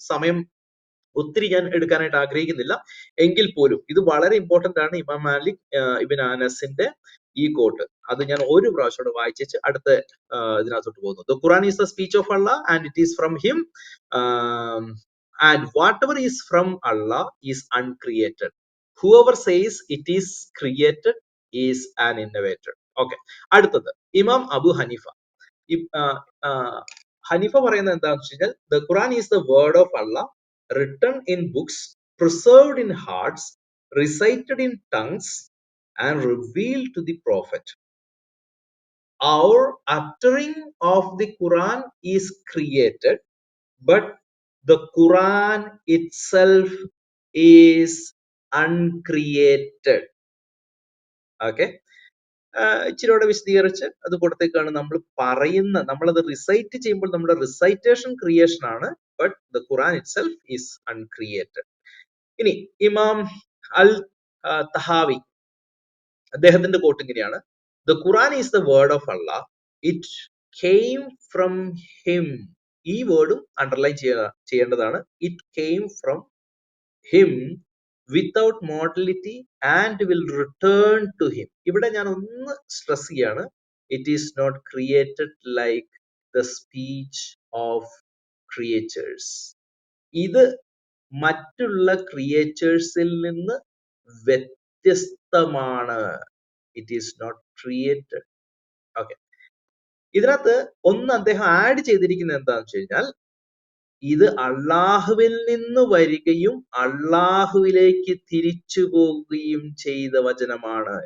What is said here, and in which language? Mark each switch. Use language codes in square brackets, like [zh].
[ml] സമയം ഒത്തിരി ഞാൻ എടുക്കാനായിട്ട് ആഗ്രഹിക്കുന്നില്ല. എങ്കിൽ പോലും ഇത് വളരെ ഇമ്പോർട്ടന്റ് ആണ്. ഇമാം മാലിക് ഇബ്ൻ അനസിന്റെ ഈ കോട്ട് അത് ഞാൻ ഒരു പ്രാവശ്യം വായിച്ചു അടുത്ത ഇതിനകത്തോട്ട് പോകുന്നു. [en] The Quran is the speech of Allah and it is from him and whatever is from Allah is uncreated. whoever says it is created is an innovator. [ml] Okay, അടുത്തത് ഇമാം അബു ഹനീഫ. ഹനീഫ പറയുന്നത് എന്താണെന്ന് വെച്ച് കഴിഞ്ഞാൽ, [en] The Quran is the word of Allah, written in books, preserved in hearts, recited in tongues, and revealed to the prophet. Our uttering of the Quran is created, but the Quran itself is uncreated. Okay. [ml] ഇച്ചിരിയോടെ വിശദീകരിച്ച് അത് കൊടുത്തേക്കാണ്. നമ്മളത് recite ചെയ്യുമ്പോൾ നമ്മുടെ റിസൈറ്റേഷൻ creation ആണ്, [en] But the Quran itself is uncreated. [ml] ഇനി ഇമാം അൽ തഹാവി, അദ്ദേഹത്തിന്റെ coat ഇങ്ങനെയാണ്: [en] The Quran is the word of Allah It came from him. [ml] ഈ വേർഡും അണ്ടർലൈൻ ചെയ്യേണ്ടതാണ്. [en] It came from him without mortality and will return to him. [ml] ഇവിടെ ഞാൻ ഒന്ന് സ്ട്രെസ് ചെയ്യാണ്. [en] It is not created like the speech of creatures. [ml] ഇത് മറ്റുള്ള ക്രിയേച്ചേഴ്സിൽ നിന്ന് വ്യത്യസ്തമാണ്. [en] It is not created. [ml] Okay, ഇതിനകത്ത് ഒന്ന് അദ്ദേഹം ആഡ് ചെയ്തിരിക്കുന്നത് എന്താണെന്ന് വെച്ച് കഴിഞ്ഞാൽ, ഇത് അള്ളാഹുവിൽ നിന്ന് വരികയും അള്ളാഹുവിലേക്ക് തിരിച്ചു പോകുകയും ചെയ്ത വചനമാണ്.